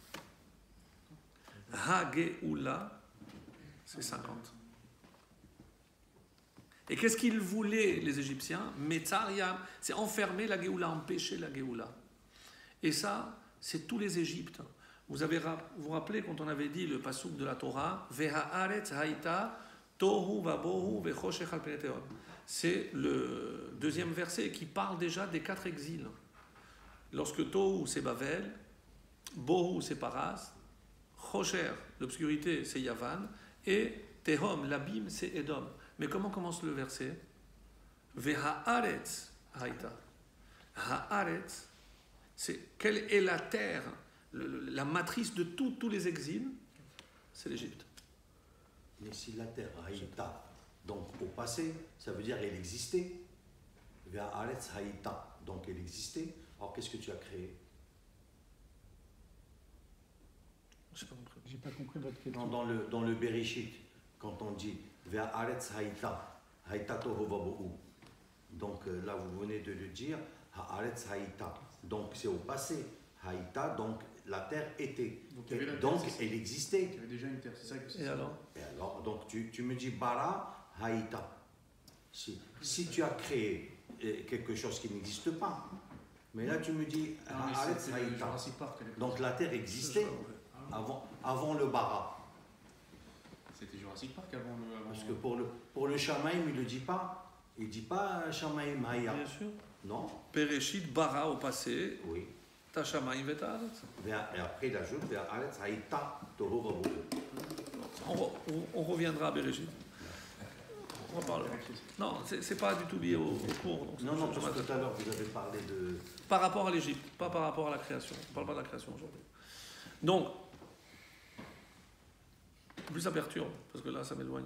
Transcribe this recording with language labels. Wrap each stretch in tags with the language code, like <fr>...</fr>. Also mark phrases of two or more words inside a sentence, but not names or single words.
<fr>Ha-Géoula, c'est 50. Et qu'est-ce qu'ils voulaient, les Égyptiens? Metzaria, c'est enfermer la Géoula, empêcher la Géoula. Et ça, c'est tous les Égyptes. Vous vous rappelez quand on avait dit le passouk de la Torah,</fr> <he>והארץ היתה תהו ובהו וחשך על פני תהום.</he> <fr>C'est le deuxième verset qui parle déjà des 4 exils. Lorsque tohu c'est Bavel, bohu c'est Paras, chosher, l'obscurité c'est Yavan, et tehom, l'abîme c'est Édom. Mais comment commence le verset?</fr> <he>והארץ היתה.</he> <fr>Ha'aretz, c'est quelle est la terre, la matrice de tous les exils? C'est l'Égypte. Mais si la terre haïta, donc au passé, ça veut dire qu'elle existait.</fr> <he>והארץ היתה,</he> <fr>donc elle existait. Alors qu'est-ce que tu as créé? J'ai pas compris votre question. Non, dans le Bereshit, quand on dit</fr> <he>והארץ היתה, היתה תהו ובהו.</he> <fr>Donc là, vous venez de le dire,</fr> <he>הארץ היתה.</he> <fr>Donc c'est au passé. Haïta, donc la terre était. Donc elle existait. Il y avait déjà une terre, c'est ça que c'est. Et alors? Donc tu me dis</fr> <he>ברא היתה.</he> <fr>Si tu as créé quelque chose qui n'existe pas, mais là tu me dis</fr> <he>הארץ היתה.</he> <fr>Donc la terre existait avant le bara. C'était Jurassic Park avant le. Parce que pour le Shamaïm, il ne dit pas. Il ne dit pas</fr> <he>שמים היה.</he> <fr>Bien sûr. Non.</fr> <he>בראשית ברא</he> <fr>au passé. Oui.</fr> <he>השמים והארץ.</he> <fr>Et après il ajoute</fr> <he>הארץ היתה תהו ובהו.</he> <fr>On reviendra à Bereshit. On reparlera. Non, c'est pas du tout lié au cours. Donc Non, parce que tout à l'heure vous avez parlé de. Par rapport à l'Égypte, pas par rapport à la création. On ne parle pas de la création aujourd'hui. Donc, plus ça perturbe, parce que là ça m'éloigne.</fr>